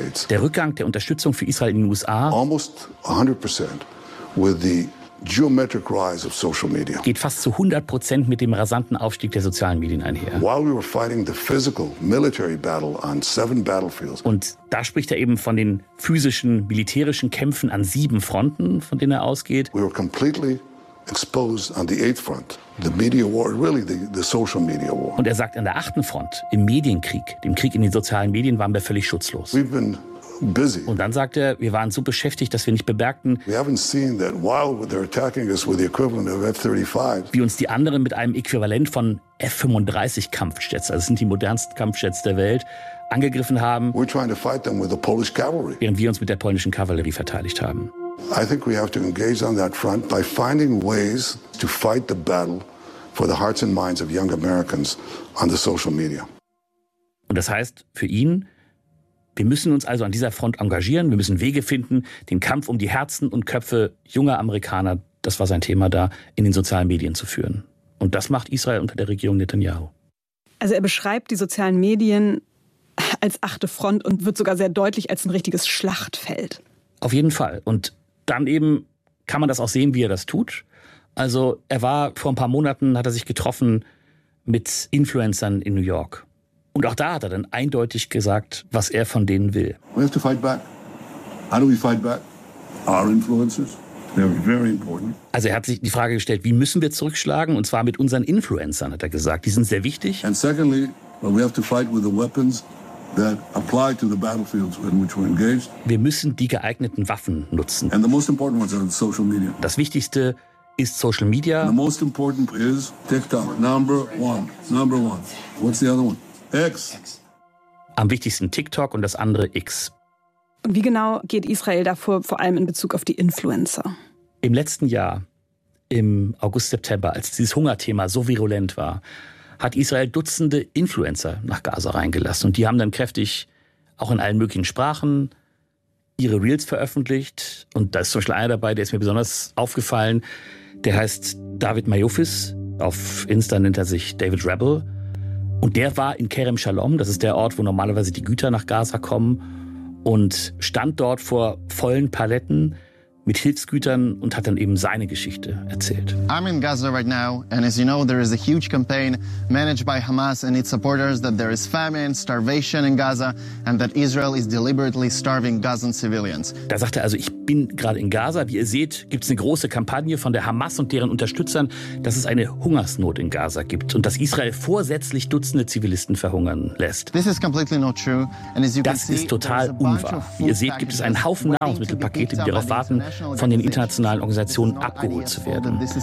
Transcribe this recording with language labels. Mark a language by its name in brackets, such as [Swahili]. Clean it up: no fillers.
[German] Der Rückgang der Unterstützung für Israel in den USA geht fast zu 100% mit dem rasanten Aufstieg der sozialen Medien einher. [English] While we were fighting the physical military battle on 7 battlefields. [German] Und da spricht er eben von den physischen militärischen Kämpfen an 7 Fronten, von denen er ausgeht. [English] We were completely exposed on the 8th front, the media war, really the social media war. [German] Und er sagt, an der 8. Front, im Medienkrieg, dem Krieg in den sozialen Medien, waren wir völlig schutzlos. [English] We've been busy. [German] Und dann sagt er, wir waren so beschäftigt, dass wir nicht bemerkten, wie uns die anderen mit einem Äquivalent von F-35 Kampfjets, also das sind die modernsten Kampfjets der Welt, angegriffen haben, [English] we're trying to fight them with the Polish cavalry. [German] Während wir uns mit der polnischen Kavallerie verteidigt haben. [English] I think we have to engage on that front by finding ways to fight the battle for the hearts and minds of young Americans on the social media. [German] Und das heißt für ihn, wir müssen uns also an dieser Front engagieren, wir müssen Wege finden, den Kampf um die Herzen und Köpfe junger Amerikaner, das war sein Thema da, in den sozialen Medien zu führen. Und das macht Israel unter der Regierung Netanyahu. Also er beschreibt die sozialen Medien als 8. Front und wird sogar sehr deutlich als ein richtiges Schlachtfeld. Auf jeden Fall. Und dann eben kann man das auch sehen, wie er das tut. Also er war vor ein paar Monaten, hat er sich getroffen mit Influencern in New York. Und auch da hat er dann eindeutig gesagt, was er von denen will. [English] We have to fight back. How do we fight back? Our influencers. They're very important. [German] Also er hat sich die Frage gestellt, wie müssen wir zurückschlagen? Und zwar mit unseren Influencern, hat er gesagt. Die sind sehr wichtig. [English] And secondly, well, we have to fight with the weapons that apply to the battlefields in which we're engaged. [German] Wir müssen die geeigneten Waffen nutzen. [English] And the most important ones are the social media. [German] Das Wichtigste ist Social Media. [English] And the most important is TikTok. Number one. What's the other one? X. [German] Am wichtigsten TikTok und das andere X. Und wie genau geht Israel davor, vor allem in Bezug auf die Influencer? Im letzten Jahr, im August, September, als dieses Hungerthema so virulent war, hat Israel Dutzende Influencer nach Gaza reingelassen. Und die haben dann kräftig, auch in allen möglichen Sprachen, ihre Reels veröffentlicht. Und da ist zum Beispiel einer dabei, der ist mir besonders aufgefallen. Der heißt David Mayofis. Auf Insta nennt er sich David Rebel. Und der war in Kerem Shalom, das ist der Ort, wo normalerweise die Güter nach Gaza kommen, und stand dort vor vollen Paletten mit Hilfsgütern und hat dann eben seine Geschichte erzählt. [English] I'm in Gaza right now, and as you know, there is a huge campaign managed by Hamas and its supporters that there is famine, starvation in Gaza, and that Israel is deliberately starving Gazan civilians. [German] Da sagte er also, ich bin gerade in Gaza. Wie ihr seht, gibt es eine große Kampagne von der Hamas und deren Unterstützern, dass es eine Hungersnot in Gaza gibt und dass Israel vorsätzlich Dutzende Zivilisten verhungern lässt. Das ist total unwahr. Wie ihr seht, gibt es einen Haufen Nahrungsmittelpakete, die darauf warten, von den internationalen Organisationen abgeholt zu werden.